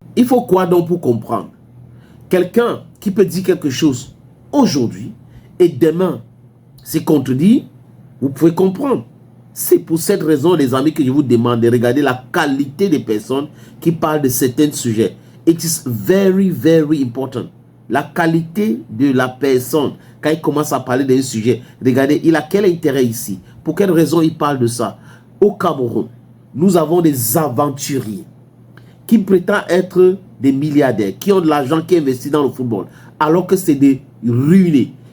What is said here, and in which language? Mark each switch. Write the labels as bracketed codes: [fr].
[fr] Il faut quoi donc pour comprendre? Quelqu'un qui peut dire quelque chose aujourd'hui et demain c'est contredit, vous pouvez comprendre. C'est pour cette raison, les amis, que je vous demande de regarder la qualité des personnes qui parlent de certains sujets. [en] It is very, very important. [fr] La qualité de la personne, quand il commence à parler d'un sujet, regardez, il a quel intérêt ici? Pour quelle raison il parle de ça? Au Cameroun, nous avons des aventuriers qui prétendent être des milliardaires, qui ont de l'argent, qui investissent dans le football, alors que c'est des ruinés.